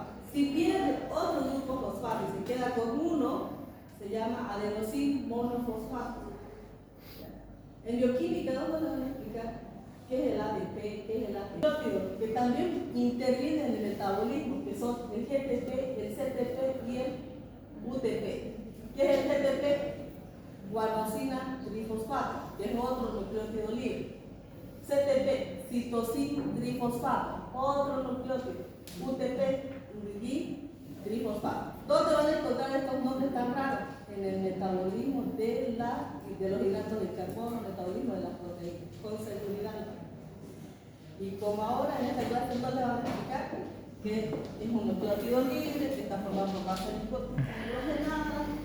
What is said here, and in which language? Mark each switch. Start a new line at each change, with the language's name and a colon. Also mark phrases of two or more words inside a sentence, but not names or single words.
Spanish: Si pierde otro grupo fosfato y se queda con uno, se llama adenosín-monofosfato. En bioquímica, ¿dónde les van a explicar qué es el ATP, qué es el ATP? Que también interviene en el metabolismo, que son el GTP, el CTP y el UTP. ¿Qué es el GTP? Guanosina-trifosfato, que es otro nucleótido libre. CTP, citosín-trifosfato, otro nucleótido. UTP, trifosfato. ¿Dónde van a encontrar estos nombres tan raros? En el metabolismo de los hidratos de carbono, metabolismo de las proteínas, con seguridad. Y como ahora en esta clase no les van a explicar que es un nucleótido libre, que está formado por base nitrogenada.